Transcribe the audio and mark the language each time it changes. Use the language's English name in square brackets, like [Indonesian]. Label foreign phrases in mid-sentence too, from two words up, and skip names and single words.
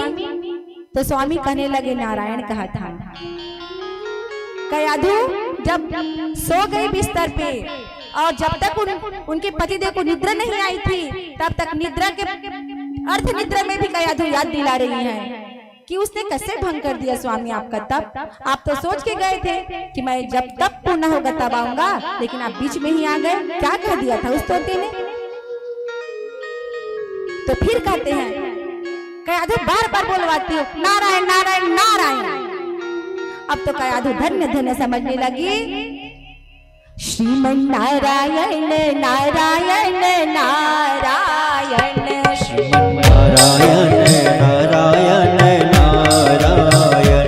[Hindi] तो स्वामी कहने लगे, नारायण कहा था। कयाधु जब सो गई बिस्तर पे, और जब तक उनके पतिदेव को निद्रा नहीं आई थी, तब तक निद्रा के अर्थ निद्रा में भी कयाधु याद दिला रही है कि उसने कैसे भंग कर दिया स्वामी आपका तप। आप तो सोच के गए थे कि मैं जब तप पूर्ण होगा तब आऊंगा, लेकिन आप बीच में ही आ गए। क्या कह दिया था उस तोते ने? तो फिर कहते हैं, कयाधु बार बार बोलवाती हो, नारायण नारायण नारायण। अब तो कयाधु धन्य धन्य समझने लगी, श्रीमन नारायण नारायण नारायण, श्रीमन नारायण नारायण नारायण,